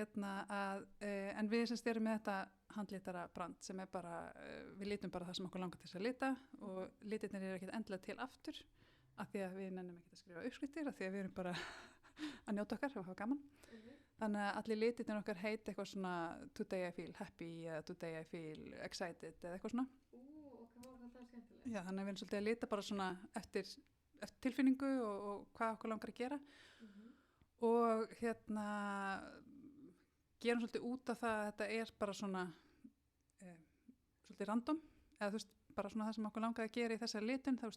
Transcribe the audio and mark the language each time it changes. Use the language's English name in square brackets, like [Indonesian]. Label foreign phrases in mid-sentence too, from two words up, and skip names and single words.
[Icelandic] en við erum með þetta handlitara brand sem er bara við lítum bara það sem okkur langar til þess að lita og litirnir eru ekkert endilega til aftur af því að við nennum ekki að skrifa uppskriftir af því að við erum bara að njóta okkar og hafa gaman þannig að allir litirnir okkar heiti eitthvað svona [English] today I feel happy [Icelandic] eða [English] today I feel excited [Icelandic] eða eitthvað svona Já, þannig að við erum svolítið að lita bara svona eftir tilfinningu og hvað okkur langar að gera og gerum svolítið út af það að þetta er bara svona svolítið random eða þú veist bara svona það sem okkur langar að gera í þessari litun þá er